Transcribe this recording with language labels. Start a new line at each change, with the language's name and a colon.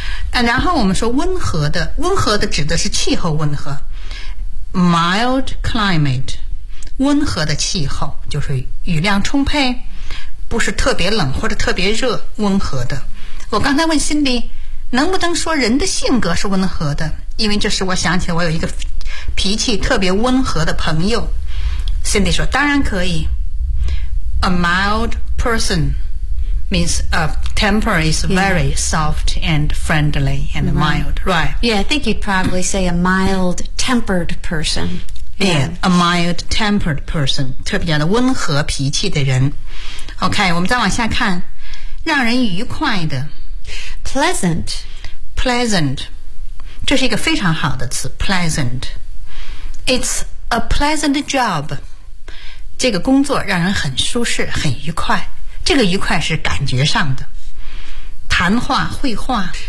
Chinese: 然后我们说温和的，温和的指的是气候温和 ，mild climate， 温和的气候就是雨量充沛，不是特别冷或者特别热，温和的。我刚才问 Cindy， 能不能说人的性格是温和的？因为这是我想起我有一个脾气特别温和的朋友 ，Cindy 说当然可以。
English: A mild person means a temper is very soft and friendly and mild, right? Yeah, I think you'd probably say a mild-tempered person. Yeah, a mild-tempered person, 特别的温和脾气的人。
Chinese: OK, 我们再往下看，让人愉快的。
English: Pleasant.
Chinese: Pleasant. 这是一个非常好的词 pleasant.
English: It's a pleasant job.
Chinese: 这个工作让人很舒适很愉快这个愉快是感觉上的谈话绘画